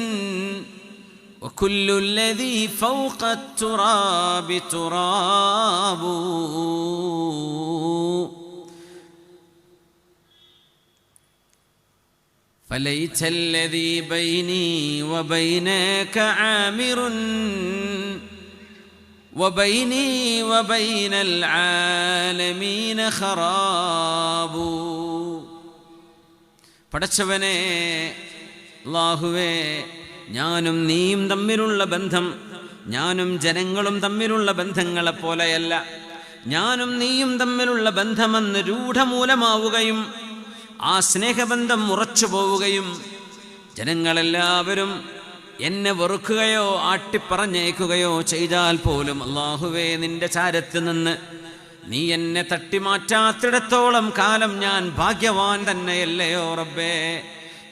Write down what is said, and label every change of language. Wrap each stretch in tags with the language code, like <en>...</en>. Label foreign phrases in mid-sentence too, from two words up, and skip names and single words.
<ar>وكل الذي فوق التراب تراب فليت الذي بيني وبينك عامر وبيني وبين العالمين خراب.</ar> <ml>പടച്ചവനെ, അല്ലാഹുവേ, ഞാനും നീയും തമ്മിലുള്ള ബന്ധം ഞാനും ജനങ്ങളും തമ്മിലുള്ള ബന്ധങ്ങളെപ്പോലെയല്ല. ഞാനും നീയും തമ്മിലുള്ള ബന്ധമെന്ന് രൂഢമൂലമാവുകയും ആ സ്നേഹബന്ധം ഉറച്ചു പോവുകയും ജനങ്ങളെല്ലാവരും എന്നെ വെറുക്കുകയോ ആട്ടിപ്പറഞ്ഞേക്കുകയോ ചെയ്താൽ പോലും അല്ലാഹുവേ, നിന്റെ ചാരത്ത് നിന്ന് നീ എന്നെ തട്ടിമാറ്റാത്തിടത്തോളം കാലം ഞാൻ ഭാഗ്യവാൻ തന്നെയല്ലയോ റബ്ബേ?</ml>